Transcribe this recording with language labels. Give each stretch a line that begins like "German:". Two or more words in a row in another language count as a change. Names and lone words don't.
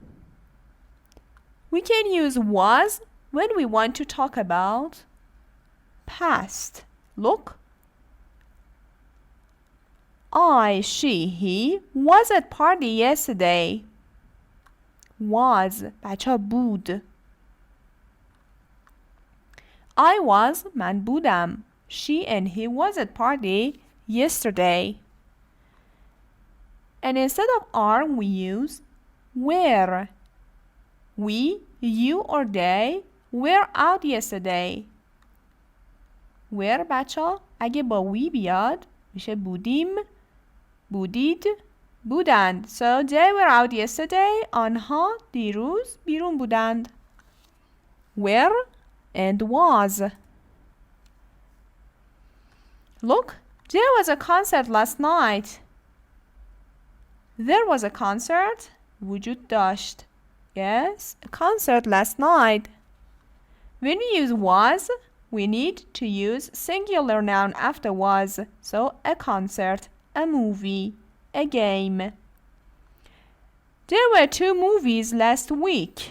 English: We can use was when we want to talk about past. Look. I, she, he was at party yesterday.
Persian: Was بچه بود.
English: I was
Persian: من بودم.
English: She and he was at party yesterday. And instead of are we use were. We, you or they were out yesterday.
Persian: were بچه اگه با we بیاد میشه بودیم، بودید، بودند.
English: So they were out yesterday.
Persian: آنها دیروز بیرون بودند.
English: Were and was. Look, there was a concert last night. There was a concert.
Persian: وجود داشت.
English: Yes, a concert last night. When we use was, we need to use singular noun after was. So a concert, a movie, a game. There were 2 movies last week.